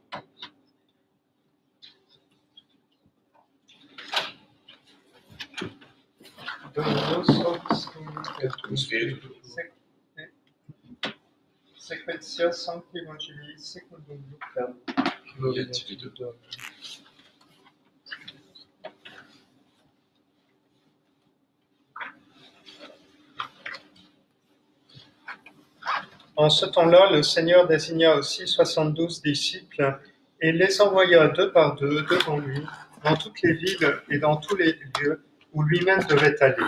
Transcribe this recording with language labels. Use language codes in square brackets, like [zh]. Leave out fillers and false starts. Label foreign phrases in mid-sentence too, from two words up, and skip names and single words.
[la] Dominus vobiscum et cum spiritu Sequentia Sancti Evangelii secundum Lucam. Gloria tibi Domine. [fr] En ce temps-là, le Seigneur désigna aussi 72 disciples et les envoya deux par deux devant lui dans toutes les villes et dans tous les lieux où lui-même devait aller.